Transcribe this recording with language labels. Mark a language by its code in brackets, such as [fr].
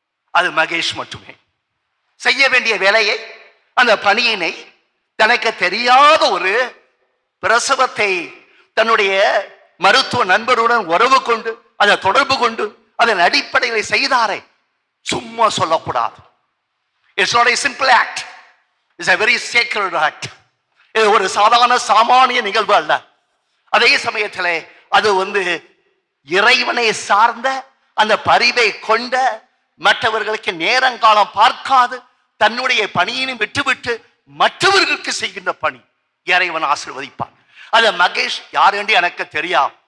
[ta] அது மகேஷ் மட்டுமே செய்ய வேண்டிய வேலையை, அந்த பணியினை, தனக்கு தெரியாத ஒரு பிரசவத்தை தன்னுடைய மருத்துவ நண்பருடன் உறவு கொண்டு, அதை தொடர்பு கொண்டு, அதன் அடிப்படையில் செய்தாரே, சும்மா சொல்லக்கூடாது. [en] It's not a simple act, it's a very sacred act. [ta] இது ஒரு சாதாரண சாமானிய நிகழ்வு அல்ல. அதே சமயத்தில் அது இறைவனை சார்ந்த அந்த பரிவை கொண்ட, மற்றவர்களுக்கு நேரங்காலம் பார்க்காது தன்னுடைய பணியினை விட்டுவிட்டு மற்றவர்களுக்கு செய்கின்ற பணி. இறைவன் ஆசீர்வதிப்பார். அது மகேஷ் யார் என்று எனக்கு தெரியாது.